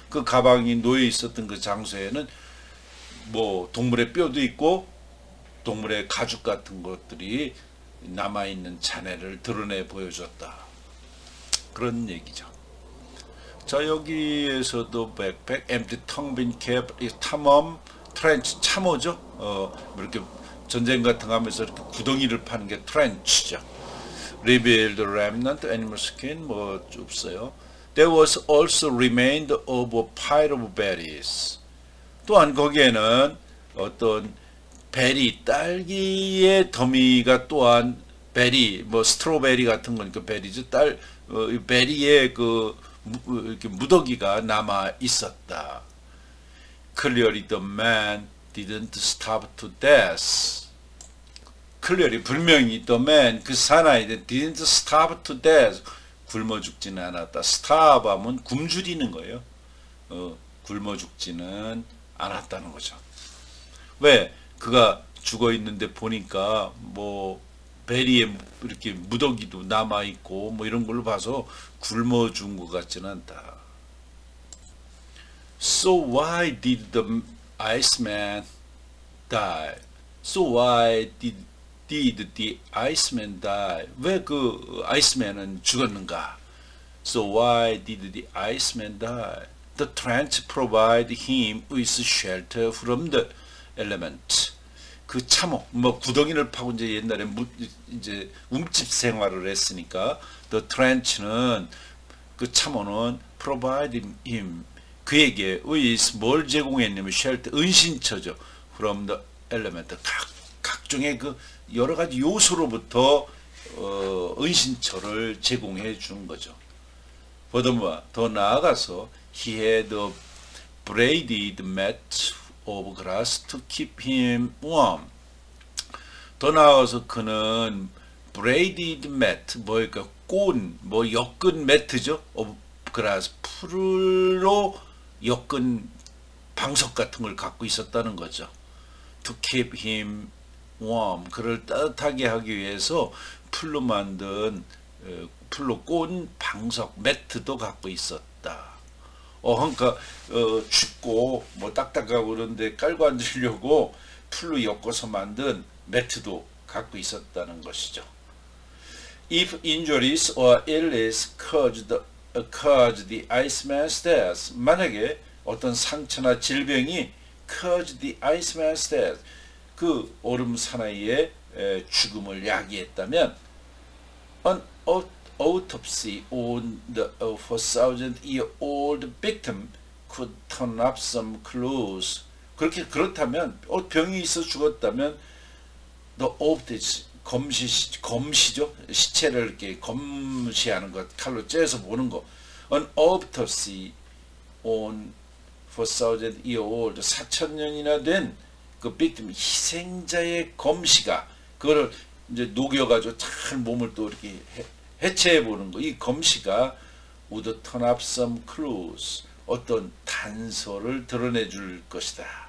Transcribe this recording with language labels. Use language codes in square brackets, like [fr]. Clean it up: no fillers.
[ko] 그 가방이 놓여 있었던 그 장소에는 뭐 동물의 뼈도 있고 동물의 가죽 같은 것들이 남아있는 잔해를 드러내 보여줬다. 그런 얘기죠. 자, 여기에서도 백팩, empty 텅 빈 캡, 탐험, 트렌치, 참호죠. 이렇게 전쟁 같은 거 하면서 이렇게 구덩이를 파는 게 트렌치죠. [en] Revealed remnant animal skin, [ko] 뭐 없어요. [en] There was also remained of a pile of berries. [ko] 또한 거기에는 어떤 베리, 딸기의 더미가 또한 베리, 뭐 스트로베리 같은 거니까 베리죠. 베리의 그 이렇게 무더기가 남아 있었다. [en] Clearly the man didn't starve to death. Clearly [ko] 분명히 [en] the man, [ko] 그 사나이 [en] didn't starve to death. [ko] 굶어 죽지는 않았다. starve 하면 굶주리는 거예요. 굶어 죽지는 않았다는 거죠. 왜? 그가 죽어 있는데 보니까 뭐 베리에 이렇게 무더기도 남아 있고 뭐 이런 걸로 봐서 굶어 죽은 것 같지는 않다. [en] So why did the Iceman die? So why did the Iceman die? [ko] 왜 그 아이스맨은 죽었는가? [en] So why did the Iceman die? The trench provided him with shelter from the element. [ko] 그 참호, 뭐 구덩이를 파고 이제 옛날에 이제 움집 생활을 했으니까 [en] the trench는 [ko] 그 참호는 [en] provide him, [ko] 그에게 with 뭘 제공했냐면 shelter, 은신처죠. [en] from the element, [ko] 각종의 그 여러 가지 요소로부터 은신처를 제공해 준 거죠. [en] furthermore, [ko] 더 나아가서 [en] he had a braided mat of grass to keep him warm. [ko] 더 나아가서 그는 [en] braided mat, [ko] 뭐니까 꼰, 뭐 엮은 매트죠. [en] of grass, [ko] 풀로 엮은 방석 같은 걸 갖고 있었다는 거죠. [en] to keep him warm, [ko] 그를 따뜻하게 하기 위해서 풀로 만든 풀로 꼰 방석, 매트도 갖고 있었다. 그러니까 춥고 뭐 딱딱하고 그런데 깔고 앉으려고 풀로 엮어서 만든 매트도 갖고 있었다는 것이죠. [en] If injuries or illness caused the Iceman's death, [ko] 만약에 어떤 상처나 질병이 [en] caused the Iceman's death, [ko] 그 얼음 사나이의 죽음을 야기했다면 [en] an autopsy on the 4,000-year-old victim could turn up some clues. [ko] 그렇다면 병이 있어 죽었다면 [en] the autopsy, [ko] 검시죠. 시체를 이렇게 검시하는 것, 칼로 째서 보는 거. [en] an autopsy on 4,000-year-old, [ko] 4,000년이나 된 그 victim, 희생자의 검시가, 그거를 이제 녹여가지고 잘 몸을 또 이렇게 해체해 보는 거, 이 검시가 [en] would turn up some clues, [ko] 어떤 단서를 드러내 줄 것이다.